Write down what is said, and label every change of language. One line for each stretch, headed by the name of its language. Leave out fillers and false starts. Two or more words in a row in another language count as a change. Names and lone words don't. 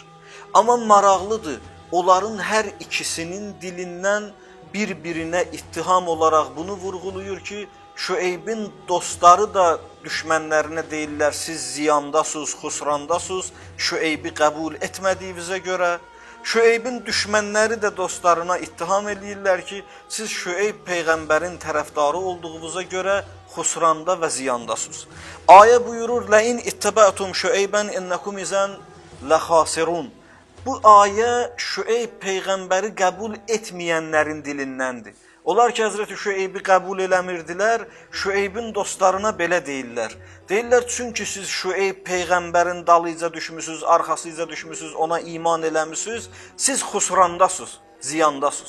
Azerbaijani: Amma maraqlıdır, onların hər ikisinin dilindən bir-birinə ittiham olaraq bunu vurğuluyur ki, Şüeybin dostları da düşmənlərinə deyirlər, siz ziyandasınız, xusrandasınız, Şüeybi qəbul etmədiyinizə görə. Şüeybin düşmənləri də dostlarına ittiham edirlər ki, siz Şüeyb peyğəmbərin tərəfdarı olduğunuza görə xusranda və ziyandasınız. Ayə buyurur,
Arabic: لَاِنْ اِتَّبَعْتُمْ شُعَيْبًا اِنَّكُمْ اِذَنْ لَخَاسِرُونَ.
Azerbaijani: Bu ayə Şüeyb peyğəmbəri qəbul etməyənlərin dilindəndir. Onlar ki, Həzrəti Şüeybi qəbul eləmirdilər, Şüeybin dostlarına belə deyirlər. Deyirlər, çünki siz Şüeyb peyğəmbərin dalıyca düşmüsünüz, arxasıca düşmüsünüz, ona iman eləmişsiniz, siz xusrandasınız, ziyandasınız.